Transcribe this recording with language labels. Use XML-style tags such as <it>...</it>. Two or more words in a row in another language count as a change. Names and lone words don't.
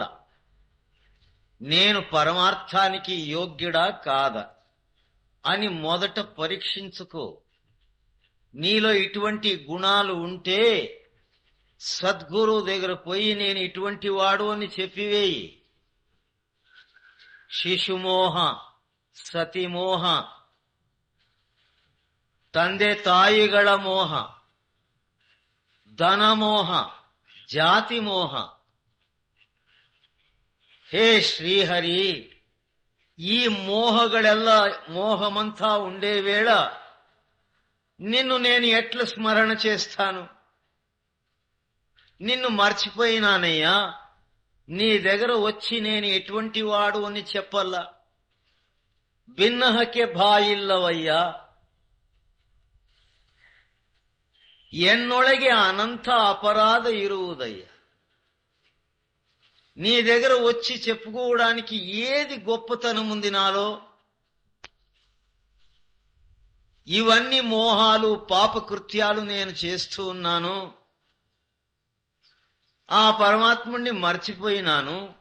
<te>నేను పరమార్థానికి యోగ్యుడా కాదా అని మొదట పరీక్షించుకో. నీలో ఇటువంటి గుణాలు ఉంటే సద్గురు దగ్గర పోయి నేను ఇటువంటి వాడు అని చెప్పివేయి.</te> <kn>ಶಿಶುಮೋಹ, ಸತಿಮೋಹ, ತಂದೆ ತಾಯಿಗಳ ಮೋಹ, ಧನಮೋಹ, ಜಾತಿ ಮೋಹ. ಹೇ ಶ್ರೀಹರಿ, ಈ ಮೋಹಗಳೆಲ್ಲ</kn> <te>మోహమంతా ఉండే వేళ నిన్ను నేను ఎట్లా స్మరణ చేస్తాను? నిన్ను మర్చిపోయినానయ్యా. నీ దగ్గర వచ్చి నేను ఎటువంటి వాడు అని చెప్పల్లా.</te> <kn>ಭಿನ್ನಹಕ್ಕೆ ಬಾಯಿಲ್ಲವಯ್ಯ. ಎನ್ನೊಳಗೆ ಅನಂತ ಅಪರಾಧ ಇರುವುದಯ್ಯ.</kn> <te>నీ దగ్గర వచ్చి చెప్పుకోవడానికి ఏది గొప్పతనం ఉంది నాలో? ఇవన్నీ మోహాలు, పాపకృత్యాలు నేను చేస్తూ ఉన్నాను. ఆ పరమాత్ముణ్ణి మర్చిపోయినాను.</te>